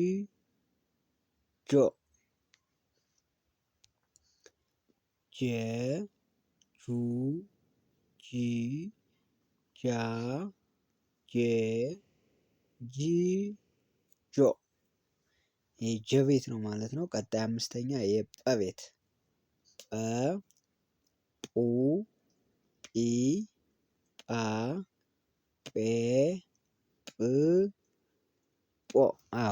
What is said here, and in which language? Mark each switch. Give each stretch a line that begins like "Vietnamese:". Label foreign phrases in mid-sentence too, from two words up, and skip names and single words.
Amharic: ጆ። ጀ ጁ ጂ ጃ ጄ ጂ ጆ። የጀ ቤት ነው ማለት ነው። ቀጣይ አምስተኛ የጰ ቤት ጰ ጱ ጲ ጳ ጴ ጵ ጶ። አዎ